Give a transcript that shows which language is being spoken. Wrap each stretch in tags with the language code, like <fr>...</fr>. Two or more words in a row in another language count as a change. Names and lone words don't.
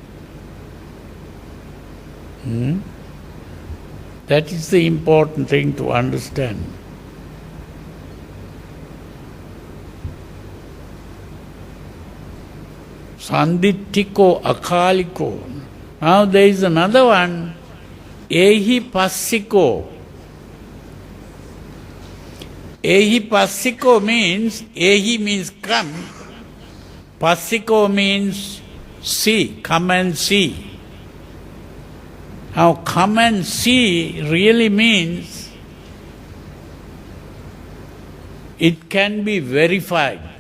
<en>That is the important thing to understand.</en> <pi>Sanditthiko akaliko.</pi> <en>Now there is another one,</en> <pi>ehi passiko. Ehi passiko</pi> <en>means, ehi means come, passiko means see, come and see. Now come and see really means it can be verified.</en>